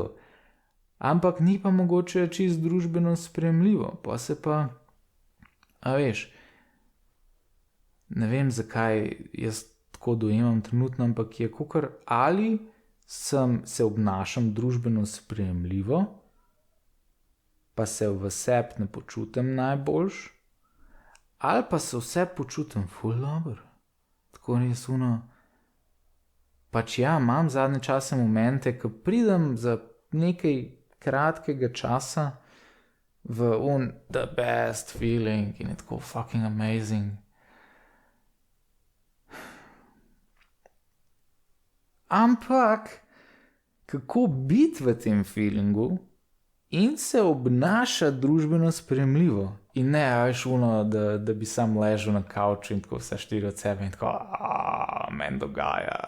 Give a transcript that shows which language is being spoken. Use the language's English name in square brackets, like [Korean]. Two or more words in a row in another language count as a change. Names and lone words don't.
[Slovenian] Ampak ni pa mogoče čist družbeno sprejemljivo, pa se pa, a veš, ne vem zakaj jaz tako dojemam trenutno, ampak je kakor ali se obnašam družbeno sprejemljivo, pa se v sebi ne počutim najboljš, ali pa se vse počutim ful dobro. Tako res pač ja, imam zadnje čase momente, ko pridem za nekaj kratkega časa v [English] the best feeling [Slovenian] in je tako [English] fucking amazing. [Slovenian] Ampak, kako biti v tem feelingu in se obnaša družbeno sprejemljivo in ne veš da bi sam ležal na kavču in tako vse štiri od sebe in tako, meni dogaja.